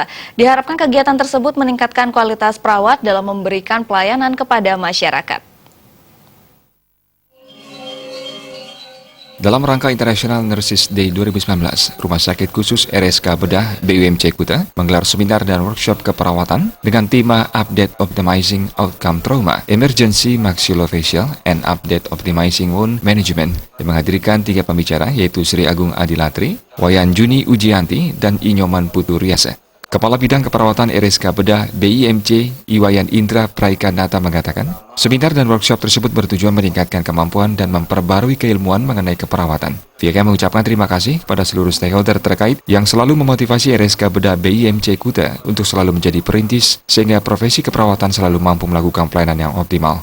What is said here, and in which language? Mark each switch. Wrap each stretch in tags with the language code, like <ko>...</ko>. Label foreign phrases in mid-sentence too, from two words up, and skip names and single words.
<id>Diharapkan kegiatan tersebut meningkatkan kualitas perawat dalam memberikan pelayanan kepada masyarakat. Dalam rangka International Nurses Day 2019, Rumah Sakit Khusus RSK Bedah BIMC Kuta menggelar seminar dan workshop keperawatan dengan tema Update Optimizing Outcome Trauma, Emergency Maxillofacial, and Update Optimizing Wound Management, yang menghadirkan 3 pembicara yaitu Sri Agung Adilatri, Wayan Juni Ujianti, dan Inyoman Putu Riasa. Kepala Bidang Keperawatan RSK Bedah BIMC Iwayan Indra Praikanata mengatakan, seminar dan workshop tersebut bertujuan meningkatkan kemampuan dan memperbarui keilmuan mengenai keperawatan. Pihaknya mengucapkan terima kasih kepada seluruh stakeholder terkait yang selalu memotivasi RSK Bedah BIMC Kuta untuk selalu menjadi perintis sehingga profesi keperawatan selalu mampu melakukan pelayanan yang optimal.</id>